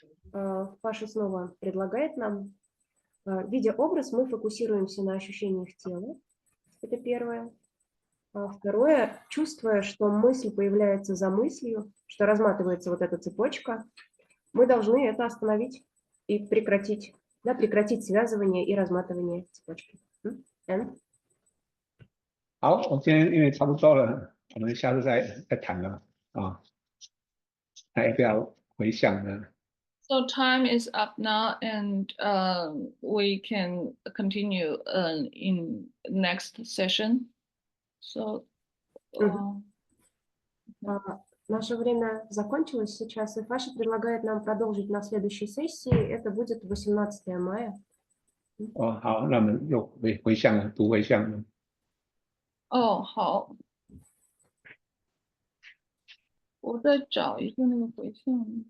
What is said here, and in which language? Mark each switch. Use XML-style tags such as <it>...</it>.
<ru>Фаши снова предлагает нам. Видя образ, мы фокусируемся на ощущениях тела. Это первое. Второе, чувствуя, что мысль появляется за мыслью, что разматывается вот эта цепочка, мы должны это остановить и прекратить, да, прекратить связывание и разматывание цепочки.</ru> <en>And?</en> <zh>好，我今天因为差不多了，我们下次再谈了啊。还要不要回想呢？</zh> <en>So time is up now, and we can continue in next session. So.</en> <ru>Наше время закончилось сейчас, и Фаши предлагает нам продолжить на следующей сессии. Это будет 18 мая.</ru> <zh>哦，好，那我们又回向了，读回向了。哦，好，我再找一个那个回向。</zh>